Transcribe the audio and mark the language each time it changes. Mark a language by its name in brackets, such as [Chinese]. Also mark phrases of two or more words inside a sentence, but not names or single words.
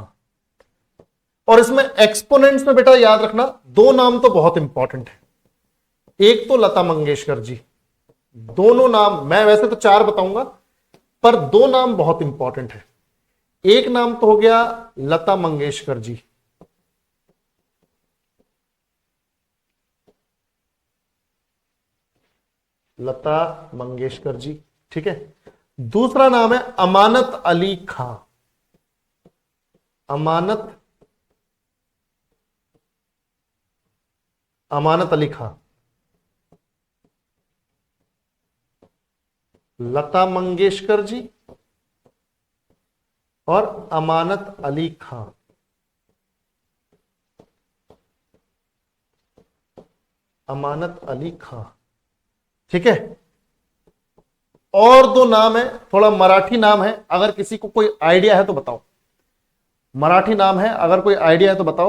[Hindi] और इसमें एक्सपोनेंट्स में बेटा याद रखना, दो नाम तो बहुत इंपॉर्टेंट है, एक तो लता मंगेशकर जी, दोनों नाम, मैं वैसे तो चार बताऊंगा पर दो नाम बहुत इंपॉर्टेंट है। एक नाम तो हो गया लता मंगेशकर जी, लता मंगेशकर जी, ठीक है। दूसरा नाम है अमानत अली खां, अमानत, अमानत अली खां। लता मंगेशकर जी और अमानत अली खां, अमानत अली खां, ठीक है। और दो नाम है, थोड़ा मराठी नाम है, अगर किसी को कोई आइडिया है तो बताओ, मराठी नाम है, अगर कोई आइडिया है तो बताओ।